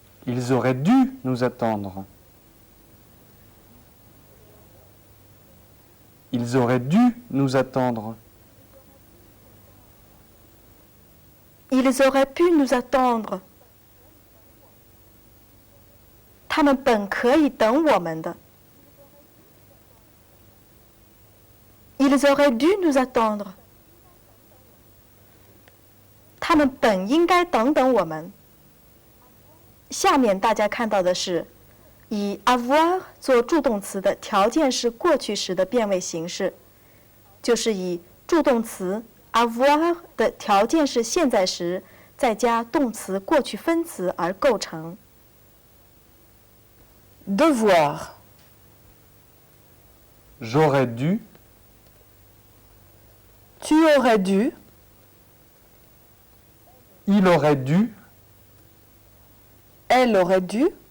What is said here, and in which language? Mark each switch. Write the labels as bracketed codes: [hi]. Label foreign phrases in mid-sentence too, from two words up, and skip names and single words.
[fr] Ils auraient dû nous attendre. Ils auraient dû nous attendre. Ils auraient pu nous attendre. [zh] 他们本可以等我们的。 [fr] Ils auraient dû nous attendre. [zh] 他们本应该等等我们。下面大家看到的是以 avoir 做助动词的条件式过去时的变位形式，就是以助动词 avoir 的条件式现在时再加动词过去分词而构成。 [fr] Devoir. J'aurais dû. Tu aurais dû. Il aurait dû. Elle aurait dû.